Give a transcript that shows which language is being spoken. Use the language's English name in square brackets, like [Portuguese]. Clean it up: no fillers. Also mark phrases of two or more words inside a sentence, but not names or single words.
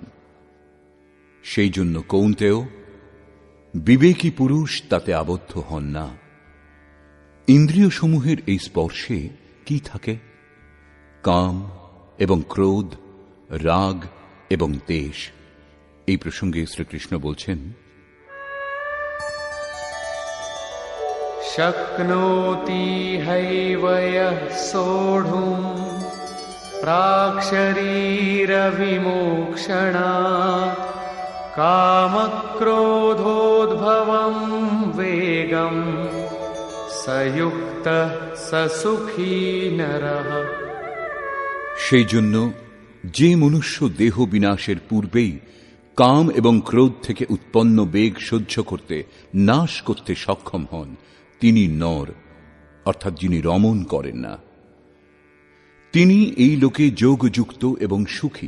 [Bangla] সেই জন্য কৌন্তেয়, বিবেকী পুরুষ তাতে আবদ্ধ হন না। ইন্দ্রিয়সমূহের এই স্পর্শে কি থাকে? কাম এবং ক্রোধ, রাগ এবং দ্বেষ। এই প্রসঙ্গে শ্রীকৃষ্ণ বলছেন, [Sanskrit] शक्नोति हैव यः सोढुम् प्राक्शरीरविमोक्षणात् कामक्रोधोद्भवम् वेगम् स युक्तः स सुखी नरः। [Bangla] সেই জন্য যে মনুষ্য দেহ বিনাশের পূর্বেই কাম এবং ক্রোধ থেকে উৎপন্ন বেগ সহ্য করতে, নাশ করতে সক্ষম হন, তিনি নর, অর্থাৎ যিনি রমণ করেন না। তিনি এই লোকে যোগযুক্ত এবং সুখী।